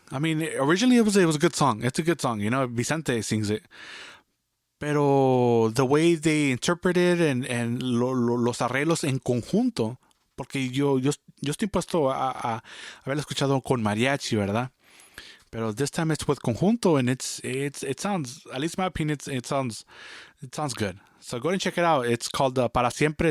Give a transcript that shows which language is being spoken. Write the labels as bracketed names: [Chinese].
[English] I mean, originally it was a good song. It's a good song. You know, Vicente sings it. [Spanish] Pero [English] the way they interpret it and [Spanish] los arreglos en conjunto, porque yo estoy puesto a haberlo escuchado con mariachi, ¿verdad? [English] Pero this time it's with conjunto and it sounds, at least in my opinion, it sounds good. So go and check it out. It's called Para Siempre.